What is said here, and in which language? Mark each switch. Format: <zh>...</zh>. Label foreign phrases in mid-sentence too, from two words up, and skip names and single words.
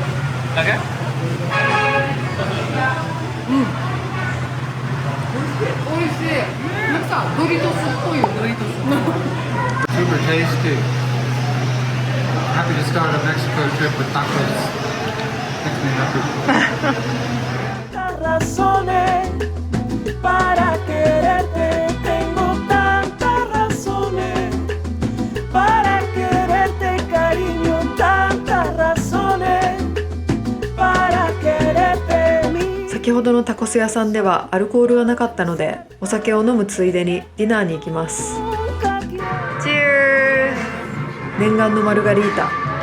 <ja>おいしい。なんかドリトスっぽいよ、ドリトス。</ja> <en>Super tasty. Happy to start a Mexico trip with tacos. Makes me happy.</en> <es>Razones para quererte, tengo tantas razones para quererte, cariño, tantas razones para quererte.</es> <ja>先ほどのタコス屋さんではアルコールがなかったので、お酒を飲むついでにディナーに行きます。Cheers! 念願のマルガリータ。</ja>